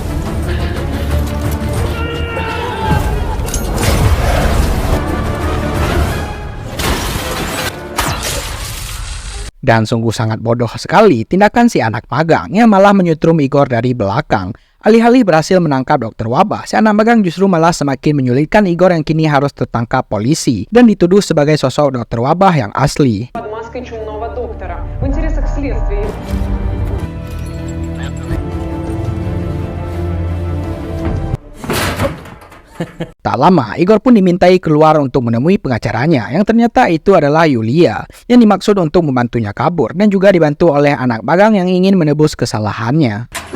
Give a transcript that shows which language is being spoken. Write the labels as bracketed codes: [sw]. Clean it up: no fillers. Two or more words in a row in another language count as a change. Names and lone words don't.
[id] Dan sungguh sangat bodoh sekali tindakan si anak magang yang malah menyutrum Igor dari belakang. Alih-alih berhasil menangkap dokter wabah, si anak magang justru malah semakin menyulitkan Igor yang kini harus tertangkap polisi dan dituduh sebagai sosok dokter wabah yang asli. [ru] Под маской чумного доктора в интересах следствия. [id] Tak lama, Igor pun dimintai keluar untuk menemui pengacaranya yang ternyata itu adalah Yulia yang dimaksud untuk membantunya kabur dan juga dibantu oleh anak magang yang ingin menebus kesalahannya.